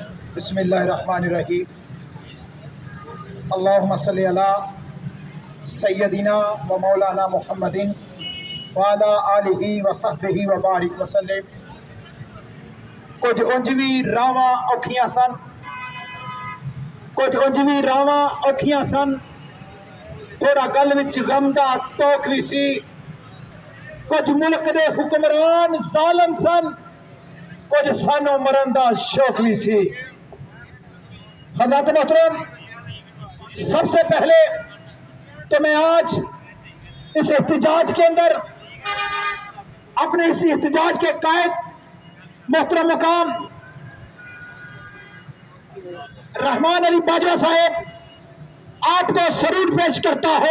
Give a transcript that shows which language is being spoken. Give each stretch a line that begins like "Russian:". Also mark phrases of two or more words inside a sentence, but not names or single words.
Arabic: بسم الله الرحمن الرحيم. اللهم صل على سيدنا ومولانا محمد وعلى آله وصحبه وبارك وسلم.
Punjabi: کجھ انجوی راواں اوکھیاں سن، کجھ انجوی راواں اوکھیاں سن، تھوڑا گل وچ غم دا طوق وی سی. کجھ ملک دے حکمران ظالم سن، کجھ سانوں مرن دا شوق وی سی.
Urdu: حضرت محترم، سب سے پہلے تو میں آج اس احتجاج کے اندر اپنے اس احتجاج کے قائد محترم مقام رحمان علی باجوہ صاحب آپ کو سرور پیش کرتا ہوں.